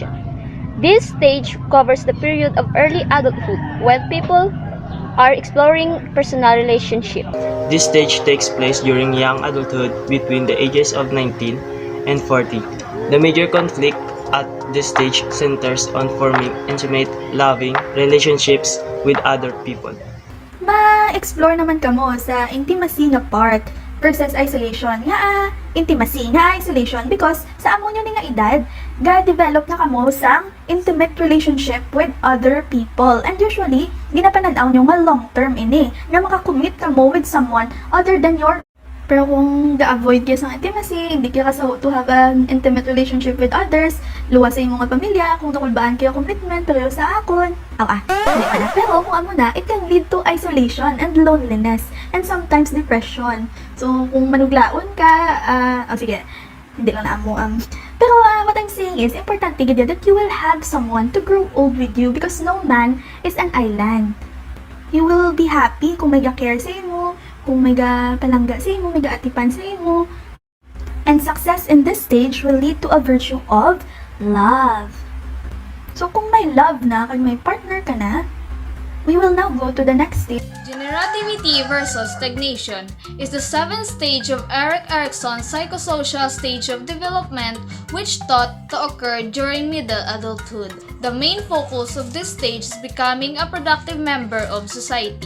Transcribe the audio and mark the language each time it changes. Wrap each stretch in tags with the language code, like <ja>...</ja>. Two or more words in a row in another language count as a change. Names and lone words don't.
<en>This stage covers the period of early adulthood when people are exploring personal relationships. This stage takes place during young adulthood between the ages of 19 and 40. The major conflict at this stage centers on forming intimate, loving relationships with other people.</en> <hil>Ma-explore naman kamo sa intimacy nga part versus isolation. Nga intimacy, nga isolation because sa amo nyo nga edad, ga-develop na kamo sang</hil> <en>intimate relationship with other people. And usually,</en> <hil>ginapananaw nyo nga long-term ini, nga makakommit kamo</hil> <en>with someone other than your.</en> <hil>Pero kung ga-avoid kayo sa intimacy, hindi kayo kasaho</hil> <en>to have an intimate relationship with others,</en> <hil>luwas sa imong pamilya, kung tukulbaan kayo commitment, pero sa akon, hindi pa na. Pero kung amo na,</hil> <en>it can lead to isolation and loneliness, and sometimes depression. So,</en> <hil>kung manuglaon ka, sige, hindi ko na amo pero</hil> <en>what I'm saying is,</en> <hil>importante gid</hil> <en>that you will have someone to grow old with you because no man is an island. You will be happy</en> <hil>kung may ga-care sa imo, kung may ga-palangga sa imo, may ga-atipan sa imo.</hil> <en>And success in this stage will lead to a virtue of love.</en> <hil>So kung may love na, kung may partner ka na,</hil> <en>we will now go to the next stage. Generativity versus stagnation is the seventh stage of Erik Erikson's psychosocial stage of development, which thought to occur during middle adulthood. The main focus of this stage is becoming a productive member of society.</en>